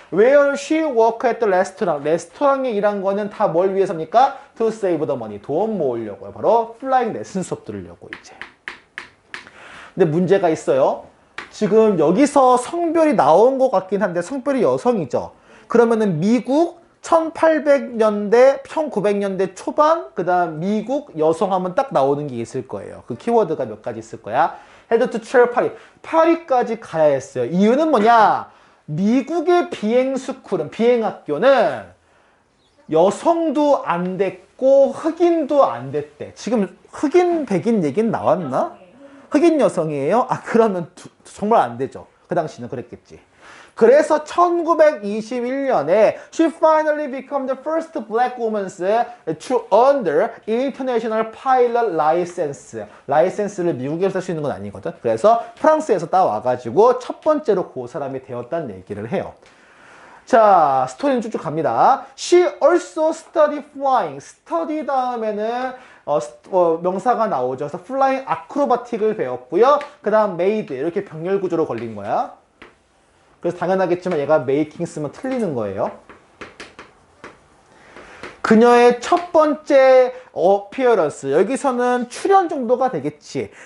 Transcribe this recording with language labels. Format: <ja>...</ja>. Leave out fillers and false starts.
<en>Where she worked at the restaurant.</en> <ko>레스토랑에 일한 거는 다 뭘 위해서입니까?</ko> <en>To save the money.</en> <ko>돈 모으려고요. 바로 플라잉 레슨 수업 들으려고 이제. 근데 문제가 있어요. 지금 여기서 성별이 나온 것 같긴 한데 성별이 여성이죠. 그러면은 미국 1800년대, 1900년대 초반, 그 다음 미국 여성 하면 딱 나오는 게 있을 거예요. 그 키워드가 몇 가지 있을 거야.</ko> <en>Had to travel 파리.</en> <ko>파리까지 가야 했어요. 이유는 뭐냐? 미국의 비행스쿨은, 비행학교는 여성도 안 됐고 흑인도 안 됐대. 지금 흑인, 백인 얘기는 나왔나? 흑인 여성이에요? 아, 그러면 정말 안 되죠. 그 당시는 그랬겠지. 그래서 1921년에</ko> <en>she finally became the first black woman to earn the international pilot license.</en> <ko>라이센스를 미국에서 쓸 수 있는 건 아니거든. 그래서 프랑스에서 따와가지고 첫 번째로 그 사람이 되었다는 얘기를 해요. 자, 스토리는 쭉쭉 갑니다.</ko> <en>She also studied flying.</en> <ko>study 다음에는 명사가 나오죠. 그래서 flying acrobatic을 배웠고요. 그 다음 made 이렇게 병렬 구조로 걸린 거야. 그래서 당연하겠지만 얘가 making 쓰면 틀리는 거예요. 그녀의 첫 번째 appearance. 여기서는 출연 정도가 되겠지.</ko>